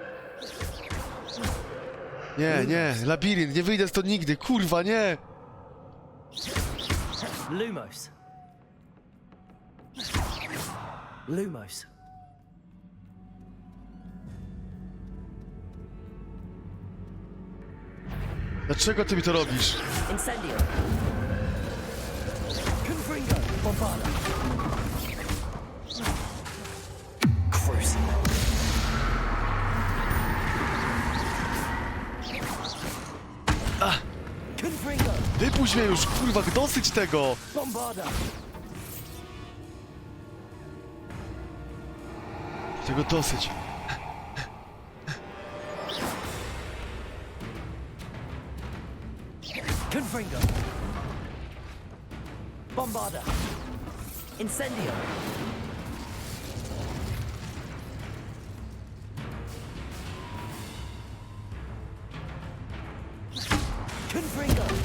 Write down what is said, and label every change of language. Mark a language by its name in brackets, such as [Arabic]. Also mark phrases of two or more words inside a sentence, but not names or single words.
[Polish] Nie, nie, labirynt, nie wyjdę stąd nigdy, kurwa, nie! [Latin] Lumos. Lumos. [Polish] Dlaczego ty mi to robisz? [Latin] Incendio. Confringo. Bombarda. Cruise. Confringo. [Polish] Wypuść mnie już, kurwa, dosyć tego! [Latin] Bombarda. [Polish] Tego dosyć. [Latin] Confringo. Bombarda. Incendio. Confringo.